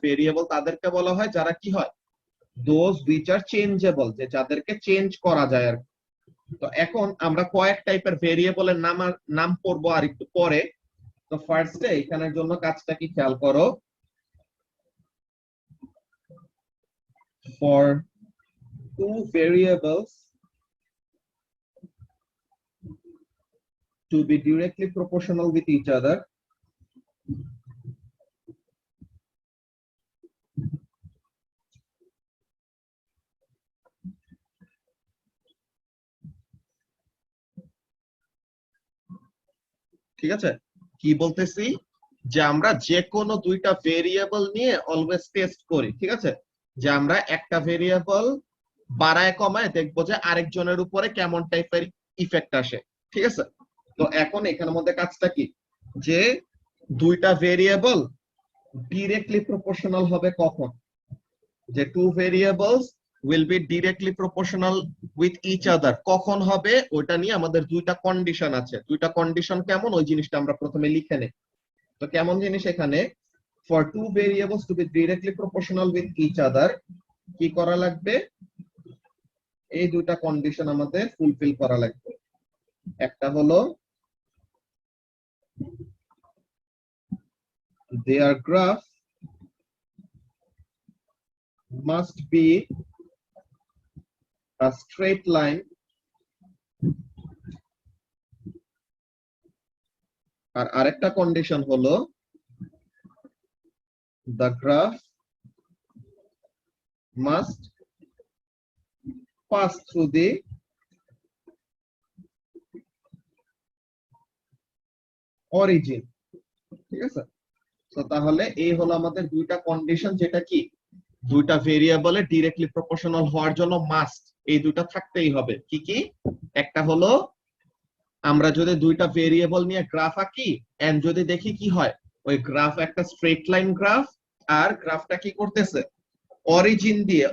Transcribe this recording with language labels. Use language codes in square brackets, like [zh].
[bn] Variable তাদেরকে বলা হয় যারা কি হয়, [en] those which are changeable, [bn] যে যাদেরকে চেঞ্জ করা যায় আর কি। তো এখন আমরা কয়েক টাইপের ভেরিয়েবলের নাম পড়বো আর একটু পরে। তো ফার্স্টে এখানের জন্য কাজটা কি খেয়াল করো। [en] for two variables to be directly proportional with each other, [bn] ঠিক আছে? কি বলতেছি, যে আমরা যে কোনো দুইটা ভেরিয়েবল নিয়ে অলওয়েজ টেস্ট করি, ঠিক আছে? যে আমরা একটা ভেরিয়েবল বাড়ায় কমায় দেখবো যে আরেকজনের উপরে কেমন টাইপের ইফেক্ট আসে, ঠিক আছে? তো এখন এখানের মধ্যে কাজটা কি, যে দুইটা ভেরিয়েবল ডিরেক্টলি প্রপোর্শনাল হবে কখন? [en] যে two variables will be directly proportional with each other [bn] কখন হবে? ওটা নিয়ে আমাদের দুইটা কন্ডিশন আছে। দুইটা কন্ডিশন কেমন, ওই জিনিসটা আমরা প্রথমে লিখে নেই। তো কেমন জিনিস এখানে, [en] for two variables to be directly proportional with each other [bn] কি করা লাগবে? এই দুইটা কন্ডিশন আমাদের ফুলফিল করা লাগবে। একটা হলো [en] their graph must be a straight line, [bn] আর আরেকটা কন্ডিশন হলো [en] the graph must pass through the origin, [bn] ঠিক আছে? তো তাহলে এই হলো আমাদের দুইটা কন্ডিশন, যেটা কি দুইটা ভেরিয়েবলে ডিরেক্টলি প্রপোর্শনাল হওয়ার জন্য মাস্ট এই দুইটা থাকতেই হবে। কি কি? একটা হলো আমরা যদি দুইটা ভেরিয়েবল নিয়ে গ্রাফ আঁকি এন্ড যদি দেখি কি হয়, ওই গ্রাফ একটা স্ট্রেট লাইন গ্রাফ, আর গ্রাফটা কি করতেছে, অরিজিন দিয়ে।